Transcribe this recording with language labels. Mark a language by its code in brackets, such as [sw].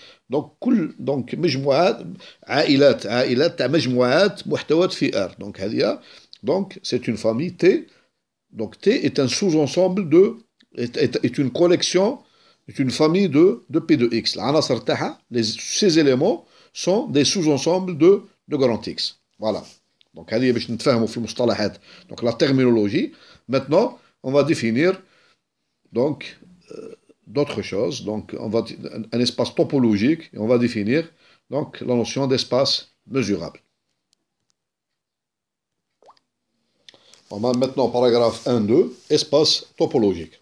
[ar] donc donc مجموعات عائلات تاع مجموعات محتوات في R. [fr] donc هذه donc c'est une famille T. donc T est un sous-ensemble est une collection, est une famille de P de X. [ar] العناصر تاعها [fr] ces éléments sont des sous-ensembles de grand X. Voilà. [ar] donc هذه باش نتفاهموا في المصطلحات. [fr] donc la terminologie. Maintenant on va définir donc d'autres choses. Donc, un espace topologique, et on va définir donc la notion d'espace mesurable. On va maintenant paragraphe 1.2, espace topologique.